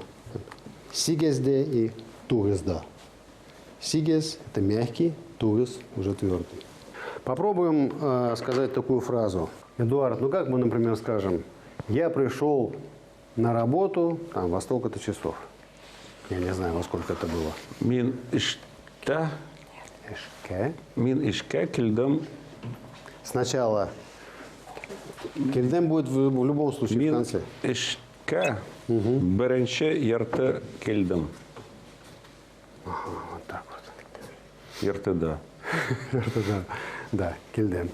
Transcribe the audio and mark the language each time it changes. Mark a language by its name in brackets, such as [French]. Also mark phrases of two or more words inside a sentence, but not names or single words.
[Tatar] Сигезде и тугезда. [Russian] Сигез – это мягкий, тугез – уже твердый. Попробуем сказать такую фразу. Эдуард, ну как мы, например, скажем, я пришел на работу там, во столько-то часов. Я не знаю, во сколько это было. [Tatar] Мин ишта. Эшке. Мин ишке кельдам. [Russian] Сначала кельдем будет в любом случае в [Tatar] Мин [Russian] конце. [Tatar] ишке. Беренче ярте кельдам. [Russian] Вот так вот. Ярте да. Да, кельдем.